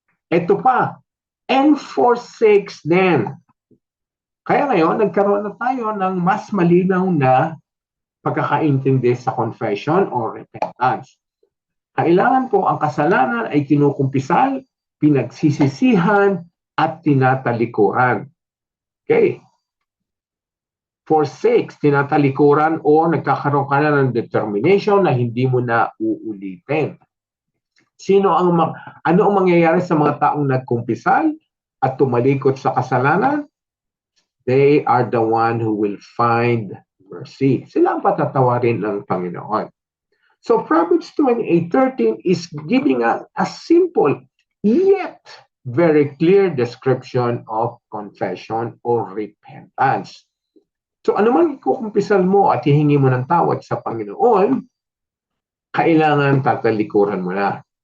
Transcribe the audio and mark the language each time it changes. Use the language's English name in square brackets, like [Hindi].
[Filipino] Ito pa, [English] and forsakes them. [Filipino] Kaya ngayon, nagkaroon na tayo ng mas malinaw na pagkakaintindi sa confession or repentance. Kailangan po ang kasalanan ay kinukumpisal, pinagsisisihan, at tinatalikuran. Okay? Forsakes, tinatalikuran o nagkakaroon ka na ng determination na hindi mo na uulitin. Ano ang mangyayari sa mga taong nagkumpisal at tumalikot sa kasalanan? [English] They are the one who will find mercy. [Filipino] Sila ang patatawarin ng Panginoon. [English] So Proverbs 28:13 is giving a simple yet very clear description of confession or repentance. [Filipino] So anumang ikukumpisal mo at hihingi mo ng tawad sa Panginoon, kailangan tatalikuran mo na.